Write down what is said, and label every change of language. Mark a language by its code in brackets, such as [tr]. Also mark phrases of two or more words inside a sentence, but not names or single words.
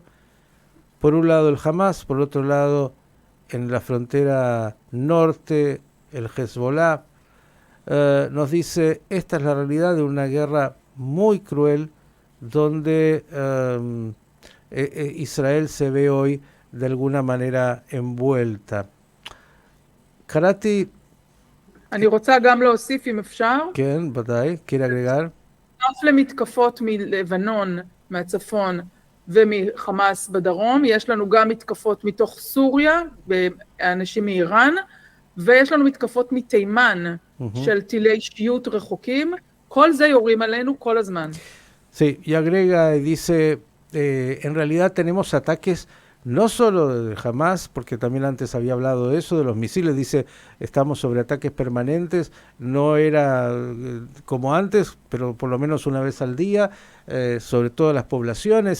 [es] Por un lado el Hamas, por otro lado en la frontera norte el Hezbollah. Nos dice, esta es la realidad de una guerra muy cruel donde Israel se ve hoy de alguna manera envuelta. [he] קראתי... אני רוצה גם להוסיף אם אפשר. כן, ודאי, [es] quiere agregar. [he] נוסף למתקפות מלבנון, מהצפון ומחמאס בדרום, יש לנו גם מתקפות מתוך סוריה, באנשים מאיראן, ויש לנו מתקפות מתימן של טילי שיוט רחוקים, כל זה יורים עלינו כל הזמן. [es] Sí, y agrega y dice, en realidad tenemos ataques no solo de Hamas, porque también antes había hablado de eso, de los misiles, dice, estamos sobre ataques permanentes, no era como antes, pero por lo menos una vez al día, sobre todas las poblaciones.